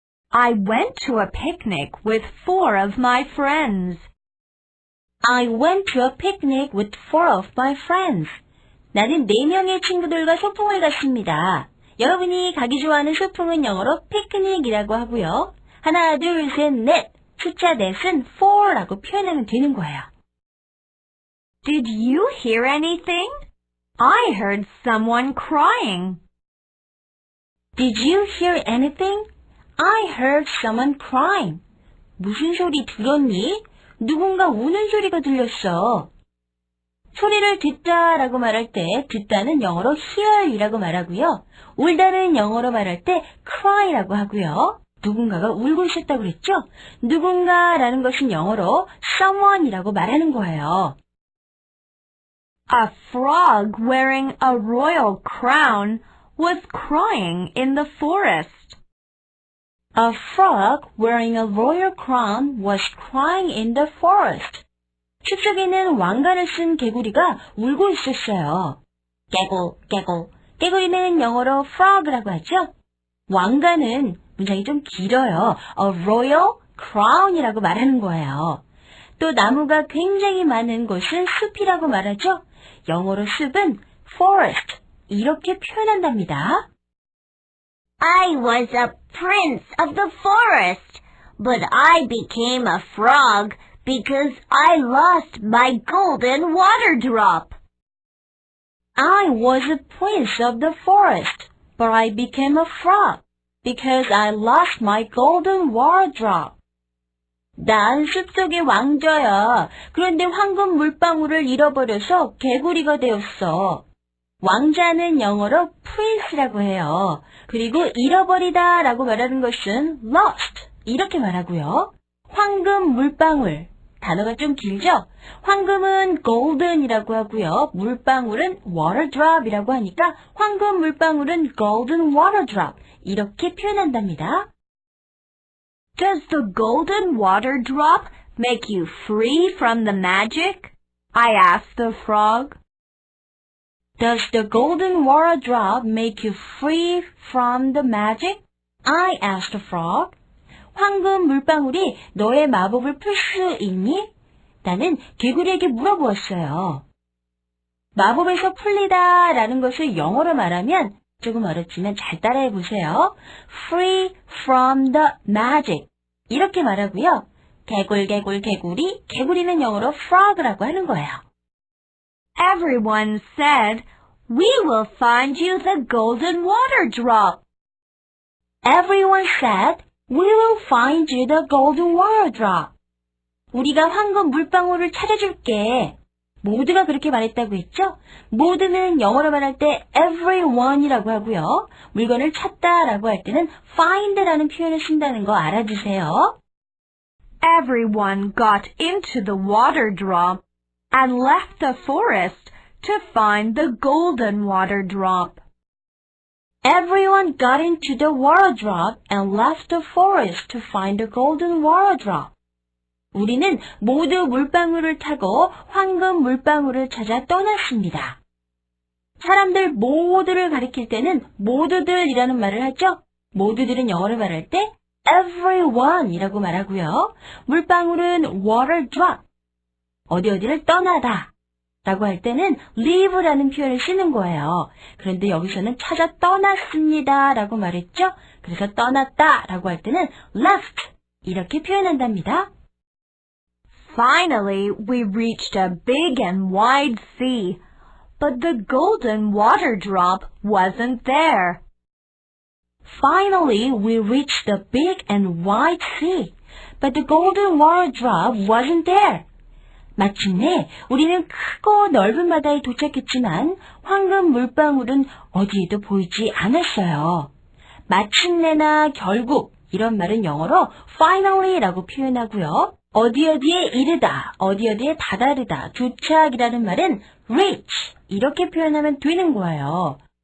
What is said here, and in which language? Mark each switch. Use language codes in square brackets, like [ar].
[en] I went to a picnic with 4 of my friends. I went to a picnic with 4 of my friends. [ko] 나는 4명의 친구들과 소풍을 갔습니다. 여러분이 가기 좋아하는 소풍은 영어로 피크닉이라고 하고요. 하나, 둘, 셋, 넷. 숫자 넷은 4라고 표현하면 되는 거예요. [en] Did you hear anything? I heard someone crying. Did you hear anything? I heard someone crying. [ko] 무슨 소리 들었니? 누군가 우는 소리가 들렸어. 소리를 듣다라고 말할 때 듣다는 영어로 hear이라고 말하고요. 울다는 영어로 말할 때 cry라고 하고요. 누군가가 울고 있었다고 그랬죠? 누군가라는 것은 영어로 someone이라고 말하는 거예요. [en] A frog wearing a royal crown was crying in the forest. A frog wearing a royal crown was crying in the forest. [ko] 숲속에는 왕관을 쓴 개구리가 울고 있었어요. 개굴, 개굴. 개구리는 영어로 frog라고 하죠. 왕관은 문장이 좀 길어요. [en] A royal crown [ko] 이라고 말하는 거예요. 또 나무가 굉장히 많은 곳은 숲이라고 말하죠. 영어로 숲은 forest 이렇게 표현한답니다. [en] I was a prince of the forest, but I became a frog because I lost my golden water drop. I was a prince of the forest, but I became a frog because I lost my golden water drop. [ko] 난 숲속의 왕자야. 그런데 황금 물방울을 잃어버려서 개구리가 되었어. 왕자는 영어로 prince라고 해요. 그리고 잃어버리다 라고 말하는 것은 lost 이렇게 말하고요. 황금 물방울 단어가 좀 길죠? 황금은 golden이라고 하고요. 물방울은 water drop이라고 하니까 황금 물방울은 [en] golden water drop [ko] 이렇게 표현한답니다. [en] Does the golden water drop make you free from the magic? I asked the frog. Does the golden water drop make you free from the magic? I asked the frog. [ko] 황금 물방울이 너의 마법을 풀 수 있니? 나는 개구리에게 물어보았어요. 마법에서 풀리다 라는 것을 영어로 말하면 조금 어렵지만 잘 따라해 보세요. [en] Free from the magic. [ko] 이렇게 말하고요. 개굴, 개굴, 개구리. 개구리는 영어로 frog라고 하는 거예요. [en] Everyone said, "We will find you the golden water drop." Everyone said, "We will find you the golden water drop." [ko] 우리가 황금 물방울을 찾아줄게. 모두가 그렇게 말했다고 했죠? 모두는 영어로 말할 때 everyone이라고 하고요. 물건을 찾다라고 할 때는 find라는 표현을 쓴다는 거 알아두세요. [en] Everyone got into the water drop and left the forest to find the golden water drop. Everyone got into the water drop and left the forest to find the golden water drop. [ko] 우리는 모두 물방울을 타고 황금 물방울을 찾아 떠났습니다. 사람들 모두를 가리킬 때는 모두들이라는 말을 하죠. 모두들은 영어로 말할 때 everyone이라고 말하고요. 물방울은 water drop, 어디를 떠나다 라고 할 때는 leave라는 표현을 쓰는 거예요. 그런데 여기서는 찾아 떠났습니다 라고 말했죠. 그래서 떠났다 라고 할 때는 left 이렇게 표현한답니다. [en] Finally, we reached a big and wide sea, but the golden water drop wasn't there. Finally, we reached the big and wide sea, but the golden water drop wasn't there. [ko] 마침내 우리는 크고 넓은 바다에 도착했지만 황금 물방울은 어디에도 보이지 않았어요. 마침내나 결국 이런 말은 영어로 finally라고 표현하고요. 어디에 이르다, 어디에 다다르다, 도착이라는 말은 reach 이렇게 표현하면 되는 거예요.